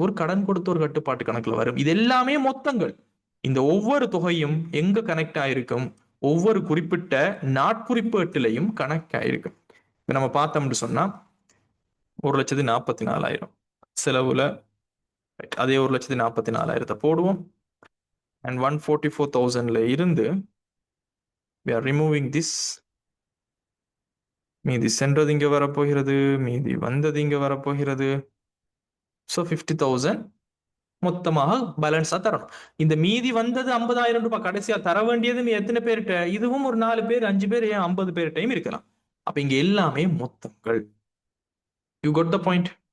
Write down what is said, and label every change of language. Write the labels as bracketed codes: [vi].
[ta] ஒரு கடன் கொடுத்த ஒரு கட்டுப்பாட்டு கணக்குல வரும். இது எல்லாமே மொத்தங்கள். இந்த ஒவ்வொரு தொகையும் எங்க கனெக்ட் ஆயிருக்கும்? ஒவ்வொரு குறிப்பிட்ட நாட்குறிப்பேட்டிலையும் கனெக்ட் ஆயிருக்கும். இப்ப நம்ம பார்த்தோம்னு சொன்னா 1,44,000 செலவுல அதே 1,44,000 போடுவோம். [en] and [ta] 144,000ல இருந்து [en] we are removing this. [ta] மீதி சென்றது இங்க வரப்போகிறது, மீதி வந்தது இங்க வரப்போகிறது. ஸோ 50,000 மொத்தமாக பேலன்ஸா தரணும். இந்த மீதி வந்தது 50,000 ரூபாய் கடைசியா தர வேண்டியது எத்தனை பேர்கிட்ட? இதுவும் ஒரு 4 பேர் 5 பேர் ஏன் 50 பேர்கிட்டையும் இருக்கலாம். அப்ப இங்க எல்லாமே மொத்தங்கள். [en] You got the point?